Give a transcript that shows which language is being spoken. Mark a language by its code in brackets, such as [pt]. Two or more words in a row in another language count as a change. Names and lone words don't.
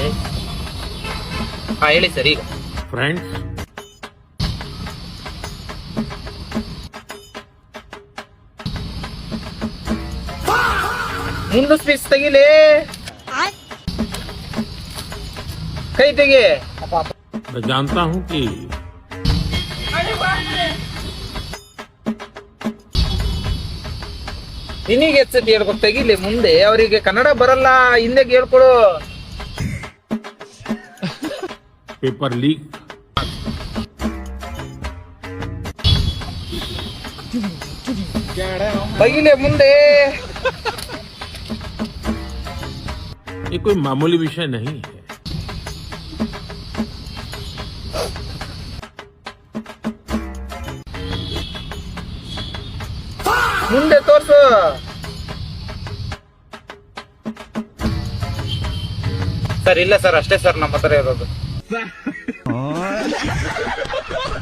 [kn] ಹಾ ಹೇಳಿ ಸರ್. ಈಗ ಫ್ರೆಂಡ್ಸ್, ಮುನ್ನೂರು ಪೀಸ್ ತೆಗಿಲಿ. ಕೈ ತೆಗಿ. [hi] मैं जानता हूँ कि [kn] ನಿನಗೆ ಎಚ್ಚತಿ ಹೇಳ್ಬೇಕು. ತೆಗಿಲಿ ಮುಂದೆ, ಅವರಿಗೆ ಕನ್ನಡ ಬರಲ್ಲ, ಹಿಂದೆ ಹೇಳ್ಕೊಡು. [en] paper leak, [kn] ತೆಗಿಲಿ ಮುಂದೆ. [hi] ये कोई मामूली विषय नहीं है. [kn] ಮುಂದೆ ತೋರ್ಸು. ಸರ್ ಇಲ್ಲ ಸರ್, ಅಷ್ಟೇ ಸರ್ ನಮ್ಮ ಹತ್ರ ಇರೋದು.